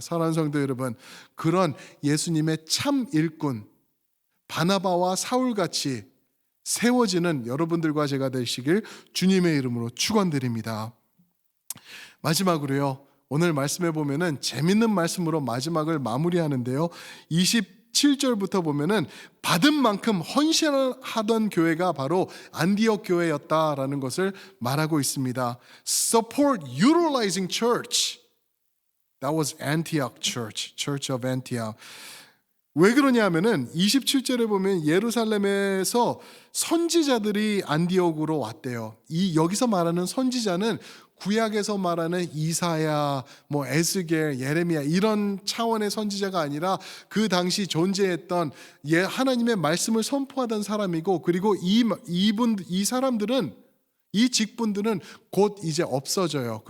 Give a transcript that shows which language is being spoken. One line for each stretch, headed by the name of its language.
Korean: 사랑하는 성도 여러분, 그런 예수님의 참 일꾼 바나바와 사울같이 세워지는 여러분들과 제가 되시길 주님의 이름으로 축원드립니다. 마지막으로요. 오늘 말씀해 보면은 재밌는 말씀으로 마지막을 마무리하는데요. 27절부터 보면은 받은 만큼 헌신을 하던 교회가 바로 안디옥 교회였다라는 것을 말하고 있습니다.
English: Support utilizing church. That was Antioch Church, Church of Antioch.
Korean: 왜 그러냐면은 27절에 보면 예루살렘에서 선지자들이 안디옥으로 왔대요. 이 여기서 말하는 선지자는 구약에서 말하는 이사야, 뭐 에스겔, 예레미야 이런 차원의 선지자가 아니라 그 당시 존재했던 하나님의 말씀을 선포하던 사람이고, 그리고 이 사람들은 이 직분들은 곧 이제 없어져요.